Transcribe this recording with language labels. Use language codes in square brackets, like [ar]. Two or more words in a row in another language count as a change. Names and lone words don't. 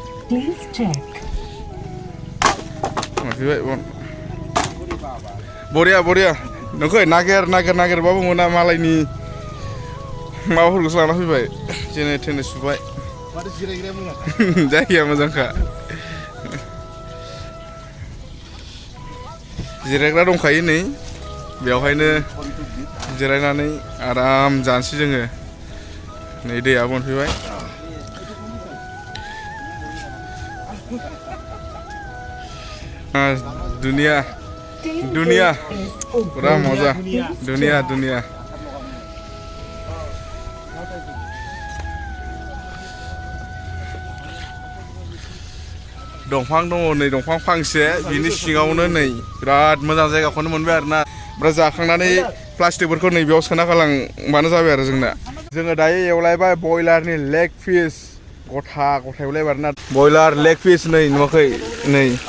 [brx] मोनफैबाय बन बरिया नोंखौ नागिरबाबो मोना मालायनि माबाफोरखौसो लाना फैबाय जेने थेने सुबाय जायगाया मोजांखा जिरायग्रा दंखायो नै बेवहायनो जिरायनानै आराम जानोसै जोङो नै दैया मोनफैबाय दुनिया पूरा मजा दुनिया दंफां दङ नै दंफां फांसे बिनि सिङावनो नै बिराद मोजां जायगाखौनो मोनबाय आरोना ओमफ्राय जाखांनानै प्लास्टिकफोरखौ नै बेयाव सोना गालांबानो जाबाय आरो जोङो दायो एवलायबाय बयलारनि [en] leg piece [brx] गथा एवलायबाय आरोना बयलार [en] leg piece [brx] नै नुवाखै नै